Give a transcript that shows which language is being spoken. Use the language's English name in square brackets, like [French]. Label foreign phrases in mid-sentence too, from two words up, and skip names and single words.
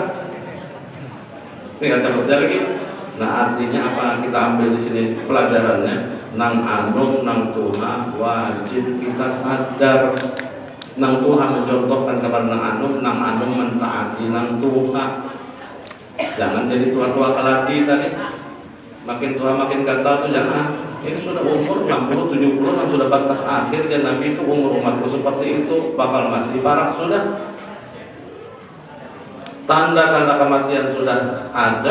[Indonesian] Tinggal cabut lagi. Nah artinya apa kita ambil di sini pelajarannya? [Banjar] Nang anum nang Tuhan wajib kita sadar. Nang Tuhan mencontohkan kepada nang anum mentaati nang Tuhan. [Indonesian] Jangan jadi tua-tua keladi tadi. Makin tua makin gatal tuh jangan. Ini sudah umur 60, 70 dan sudah batas akhir dan Nabi itu umur umatku seperti itu bakal mati parah sudah. Tanda-tanda kematian sudah ada.